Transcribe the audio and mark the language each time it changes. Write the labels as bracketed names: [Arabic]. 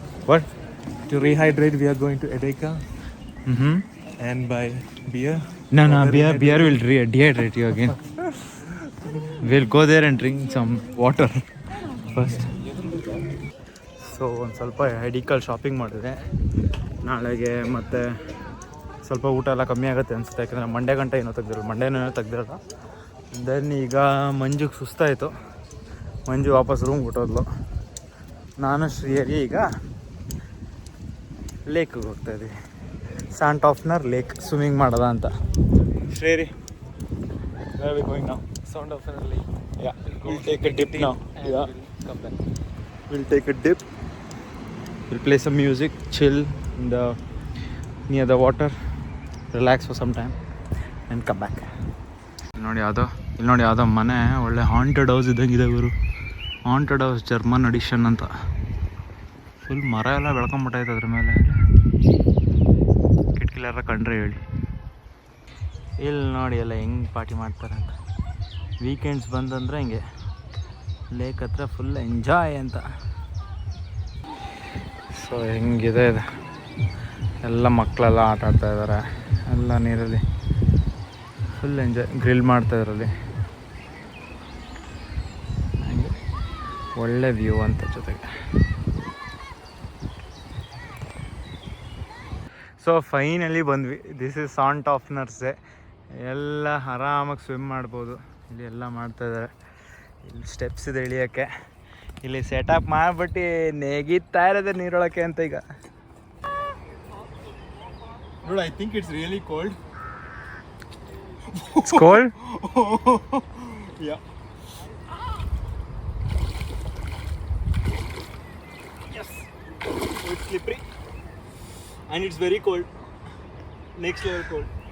[English] What? To rehydrate, we are going to Edeka Mm-hmm. and buy beer. No, beer will dehydrate you again. We'll go there and drink some water first. [Kannada] So ಒಂದು ಸ್ವಲ್ಪ ಎಡಿಕಲ್ shopping ಮಾಡಿದೆ. ನಾಳೆಗೆ ಮತ್ತೆ ಸ್ವಲ್ಪ ಊಟ ಎಲ್ಲ ಕಮ್ಮಿ ಆಗುತ್ತೆ ಅನಿಸುತ್ತೆ, ಯಾಕಂದರೆ ಮಂಡೇ ಗಂಟೆ ಏನೋ ತೆಗ್ದಿರಲ್ಲ, ಮಂಡೇನೂ ತೆಗ್ದಿರಲ್ಲ. ದೆನ್ ಈಗ ಮಂಜುಗೆ ಸುಸ್ತಾಯಿತು, ಮಂಜು ವಾಪಸ್ ರೂಮ್ಗೆ ಬಿಟ್ಟೋದ್ಲು. ನಾನು ಶ್ರೀಯರಿ ಈಗ ಲೇಕಿಗೆ ಹೋಗ್ತಾಯಿದ್ದೀವಿ. ಸಾಂಟ್ ಆಫ್ನರ್ ಲೇಕ್ ಸ್ವಿಮ್ಮಿಂಗ್ ಮಾಡೋದ ಅಂತ. [English] ಶ್ರೀಯರಿ, where are we going now? sound of an lake. Yeah, we'll take a dip now. Yeah, Come back. we'll take a dip. We'll play some music, chill in the near the water, relax for some time and come back. [Kannada] ಇಲ್ಲಿ ನೋಡಿ ಯಾವುದೋ ಮನೆ ಒಳ್ಳೆ haunted house ಇದ್ದಂಗಿದೆ ಗುರು. Haunted house German addition ಅಂತ. Full ಮರ ಎಲ್ಲ ಬೆಳ್ಕೊಂಬಿಟ್ಟೈತೆ ಅದ್ರ ಮೇಲೆ. ಕಿಟಕಿಲೆಲ್ಲ ಕಂಡ್ರೆ ಹೇಳಿ. ಇಲ್ಲಿ ನೋಡಿ ಎಲ್ಲ ಹೆಂಗೆ ಪಾರ್ಟಿ ಮಾಡ್ತಾರೆ ಅಂತ. ವೀಕೆಂಡ್ಸ್ ಬಂದಂದರೆ ಹಿಂಗೆ ಲೇಕ್ ಹತ್ರ ಫುಲ್ ಎಂಜಾಯ್ ಅಂತ. ಸೊ ಹೆಂಗಿದೆ ಇದು, ಎಲ್ಲ ಮಕ್ಕಳೆಲ್ಲ ಆಟ ಆಡ್ತಾ ಇದ್ದಾರೆ, ಎಲ್ಲ ನೀರಲ್ಲಿ ಫುಲ್ ಎಂಜಾಯ್, ಗ್ರಿಲ್ ಮಾಡ್ತಾ ಇದ್ರಲ್ಲಿ. ಹಂಗೆ ಒಳ್ಳೆ ವ್ಯೂ ಅಂತ ಜೊತೆಗೆ. ಸೊ ಫೈನಲಿ ಬಂದ್ವಿ. [English] this is [Kannada] ಸಾಂಟ್ of Narse. ಎಲ್ಲ ಆರಾಮಾಗಿ ಸ್ವಿಮ್ ಮಾಡ್ಬೋದು. ಇಲ್ಲಿ ಎಲ್ಲ ಮಾಡ್ತಾಯಿದ್ದಾರೆ. ಇಲ್ಲಿ ಸ್ಟೆಪ್ಸ್ ಇದೆ ಇಳಿಯೋಕ್ಕೆ. ಇಲ್ಲಿ ಸೆಟಪ್ ಮಾಡಿಬಿಟ್ಟು ನೆಗಿತಾ ಇರೋದೆ ನೀರೊಳಕ್ಕೆ ಅಂತ ಈಗ. [English] Dude, I think it's really cold. It's cold? Yeah. Yes. It's slippery. And it's very cold. Next level cold.